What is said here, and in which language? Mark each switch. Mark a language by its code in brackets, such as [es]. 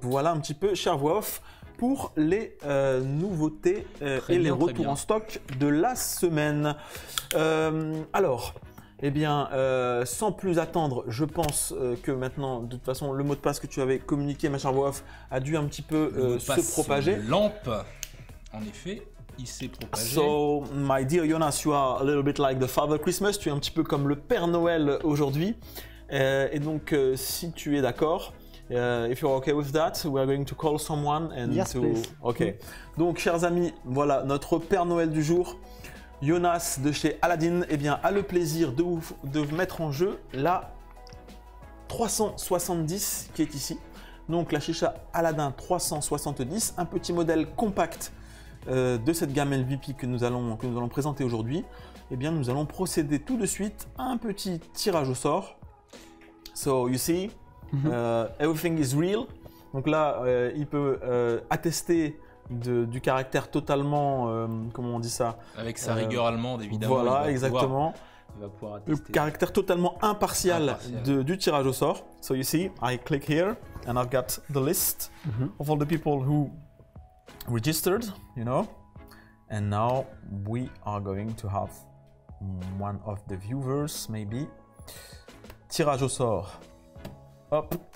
[fr] Voilà un petit peu, cher voix off, pour les nouveautés et les retours en stock de la semaine. Alors, eh bien, sans plus attendre, je pense que maintenant, de toute façon, le mot de passe que tu avais communiqué, ma chère voix off, a dû un petit peu se propager. Lampe, en effet, il s'est propagé. [en] So, my dear Jonas, you are a little bit like the Father Christmas. [fr] Tu es un petit peu comme le Père Noël aujourd'hui. Et donc, si tu es d'accord, [en] if you're okay with that, we are going to call someone and yes, please. Ok. [fr] Donc, chers amis, voilà notre Père Noël du jour. Jonas de chez Aladdin eh bien, a le plaisir de mettre en jeu la 370 qui est ici. Donc la chicha Aladdin 370, un petit modèle compact de cette gamme LVP que nous allons présenter aujourd'hui. Eh bien, nous allons procéder tout de suite à un petit tirage au sort. [en] So you see, everything is real. [fr] Donc là, il peut attester du caractère totalement, comment on dit ça? Avec sa rigueur allemande, évidemment. Voilà, exactement. Il va pouvoir Le caractère totalement impartial du tirage au sort. [en] So you see, I click here and I've got the list of all the people who registered, you know. And now we are going to have one of the viewers, maybe. [fr] Tirage au sort. Hop.